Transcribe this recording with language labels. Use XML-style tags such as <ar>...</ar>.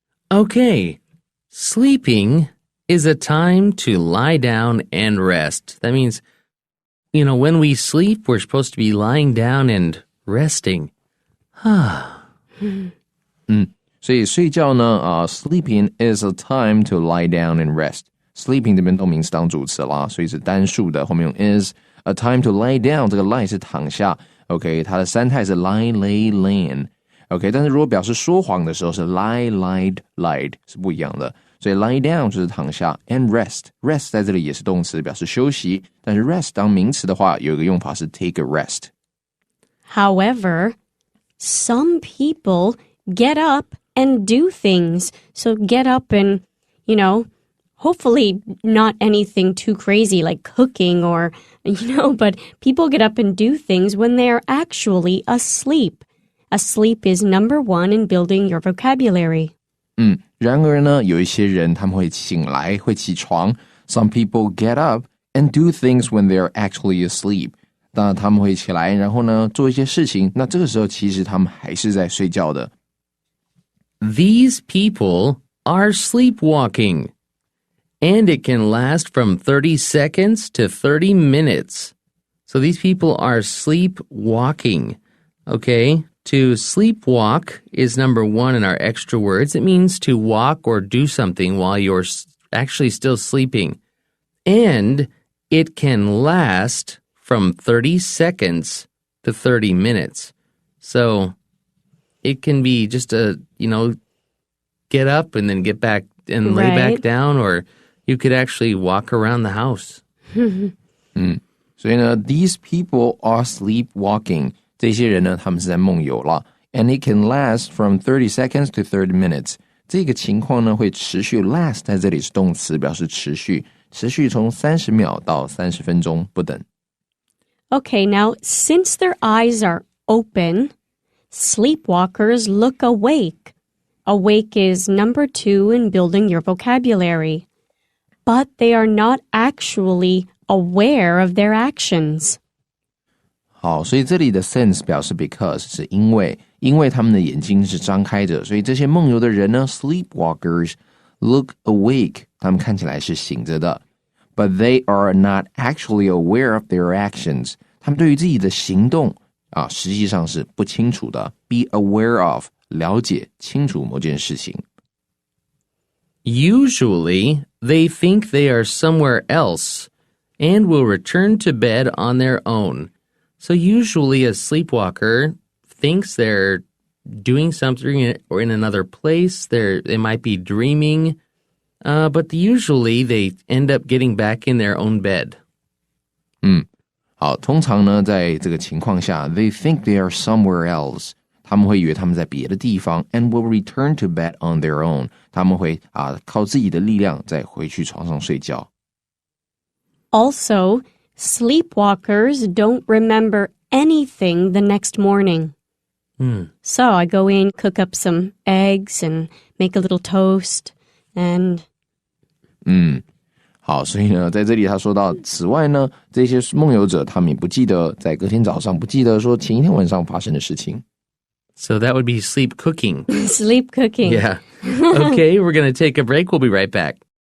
<en>Okay, sleeping is a time to lie down and rest. That means, when we sleep, we're supposed to be lying down and resting.</en> <zh>所以睡觉呢</zh> <en>sleeping is a time to lie down and rest. Sleeping</en> <zh>这边动名词当主词啦，所以是单数的，后面用</zh> <en>is a time to lie down，</en> <zh>这个 lie 是躺下 OK， 它的三态是</zh> <en>lie, lay, land</en> <zh>OK， 但是如果表示说谎的时候是</zh> <en>lie, lied, lied</en> <zh>是不一样的，所以</zh> <en>lie down</en> <zh>就是躺下</zh> <en>and rest</en> <zh>在这里也是动词，表示休息，但是 rest 当名词的话有一个用法是</zh> <en>take a rest. However, some people get up and do things. So get up and, hopefully not anything too crazy like cooking or, but people get up and do things when they are actually asleep. Asleep is number 1 in building your vocabulary.</en> <zh>然而呢，有一些人他们会醒来，会起床。</zh> <en>Some people get up and do things when they are actually asleep.</en> <zh>当然他们会起来，然后呢做一些事情。那这个时候其实他们还是在睡觉的。</zh> <en>These people are sleepwalking, and it can last from 30 seconds to 30 minutes. So these people are sleepwalking. Okay, to sleepwalk is number 1 in our extra words. It means to walk or do something while you're actually still sleeping. And it can last from 30 seconds to 30 minutes. So it can be just get up and then get back and lay back down, or you could actually walk around the house.</en> <zh>所以呢</zh> <en>these people are sleepwalking.</en> <zh>这些人呢他们是在梦游了</zh> <en>and it can last from 30 seconds to 30 minutes.</en> <zh>这个情况呢会持续 last 在这里是动词，表示持续从30秒到30分钟不等。</zh> <en>Okay, now, since their eyes are open, sleepwalkers look awake. Awake is number 2 in building your vocabulary. But they are not actually aware of their actions.</en> <zh>好，所以这里的 since 表示 because 是因为他们的眼睛是张开着，所以这些梦游的人呢</zh> <en>sleepwalkers look awake，</en> <zh>他们看起来是醒着的。</zh> <en>But they are not actually aware of their actions.</en> <zh>他们对于自己的行动实际上是不清楚的。</zh> <en>Be aware of</en> <zh>了解清楚某件事情。</zh> <en>Usually, they think they are somewhere else and will return to bed on their own. So usually a sleepwalker thinks they're doing something or in another place. They might be dreaming, but usually they end up getting back in their own bed.</en> <zh>好，通常呢在这个情况下</zh> <en>they think they are somewhere else.</en> <zh>他们会以为他们在别的地方</zh> <en>and will return to bed on their own.</en> <zh>他们会靠自己的力量再回去床上睡觉。</zh> <en>Also, sleepwalkers don't remember anything the next morning. So I go in, cook up some eggs and make a little toast and...</en> <zh>好，所以呢在这里他说到此外呢这些梦游者他们也不记得在隔天早上不记得说前一天晚上发生的事情。</zh> <en>So that would be sleep cooking. Sleep cooking. Yeah. Okay, we're going to take a break. We'll be right back.</en>